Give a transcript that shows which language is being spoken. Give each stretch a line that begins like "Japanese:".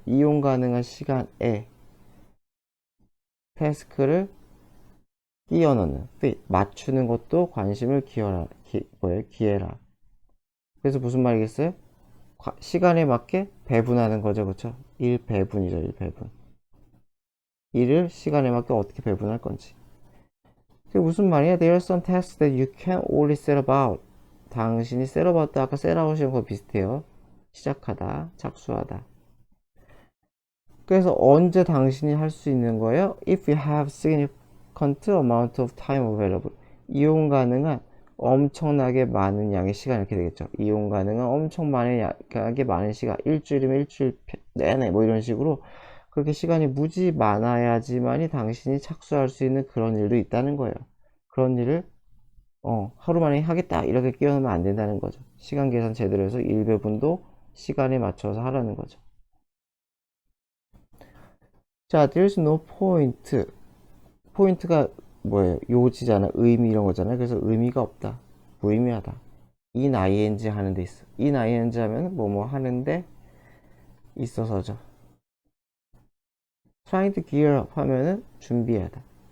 Korean: 이용 가능한 시간에 태스크를 끼워 넣는 fit 맞추는 것도 관심을 기해라. 그래서 무슨 말이겠어요? 시간에 맞게 배분하는 거죠. 그쵸? 1배분이죠. 1배분. 일을 시간에 맞게 어떻게 배분할 건지. 그게 무슨 말이야?
English: There are some tasks that you can only set about.
Korean: 당신이 set about도 아까 set out이랑 거 비슷해요. 시작하다, 착수하다. 그래서 언제 당신이 할 수 있는 거예요?
English: If you have significant amount of time available.
Korean: 이용 가능한 엄청나게 많은 양의 시간 이렇게 되겠죠. 이용 가능한 엄청나게 많은 시간. 일주일이면 일주일 내내 뭐 이런 식으로 그렇게 시간이 무지 많아야지만이 당신이 착수할 수 있는 그런 일도 있다는 거예요. 그런 일을 하루 만에 하겠다 이렇게 끼워넣으면 안 된다는 거죠. 시간 계산 제대로 해서 일배분도 시간에 맞춰서 하라는 거죠. 자,
English: there's no point.
Korean: 포인트가 뭐예요? 요지잖아. 의미 이런 거잖아요. 그래서 의미가 없다. 무의미하다. in ing 하는 데 있어. in ing 하면 뭐뭐 하는데 있어서죠.
English: trying to gear up
Korean: 하면은 준비하다.